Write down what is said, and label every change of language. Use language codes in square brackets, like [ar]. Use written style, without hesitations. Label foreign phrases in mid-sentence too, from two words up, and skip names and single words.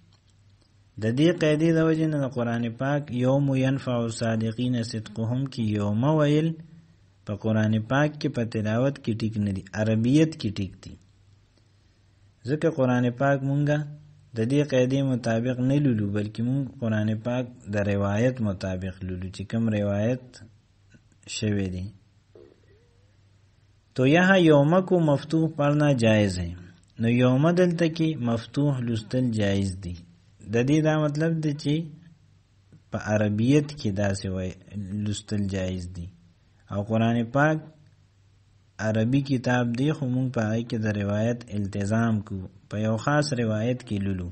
[ps] د دې قاعدې د وجې نه د قرآن پاک [ar] یوم ینفع الصادقین صدقهم [ps] کې یوم ویل په قرآن پاک کې په تلاوت کې ټیک نه دي، عربیت کې ټیک دي. ځکه قرآن پاک مونږه د دې قاعدې مطابق نه لولو، بلکې مونږ قرآن پاک د روایت مطابق لولو چې کوم روایت شوی دی. [ur] تو یہاں یوم کو مفتوح پڑھنا جائز ہے. [ps] نو یوم دلته کې مفتوح لستل جائز دی. د دې دا مطلب دی چې په عربیت کې داسې وای لستل جایز دي. او قرآن پاک عربي کتاب دی، خو مونږ په هغې کې د روایت التزام کو، په یو خاص روایت کې لولو.